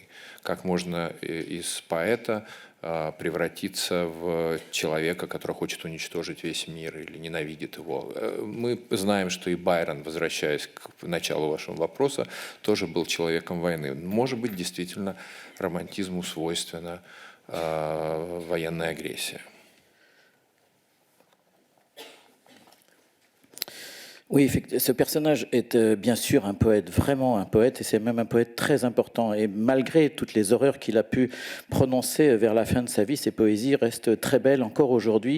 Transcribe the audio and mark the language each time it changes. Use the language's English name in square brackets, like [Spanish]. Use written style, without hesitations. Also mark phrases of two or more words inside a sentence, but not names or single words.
[Russian] Как можно из поэта превратиться в человека, который хочет уничтожить весь мир или ненавидит его. Мы знаем, что и Байрон, возвращаясь к началу вашего вопроса, тоже был человеком войны. Может быть, действительно, романтизму свойственна военная агрессия. [French] Oui, ce personnage est bien sûr un poète, vraiment un poète, et c'est même un poète très important. Et malgré toutes les horreurs qu'il a pu prononcer vers la fin de sa vie, ses poésies restent très belles encore aujourd'hui.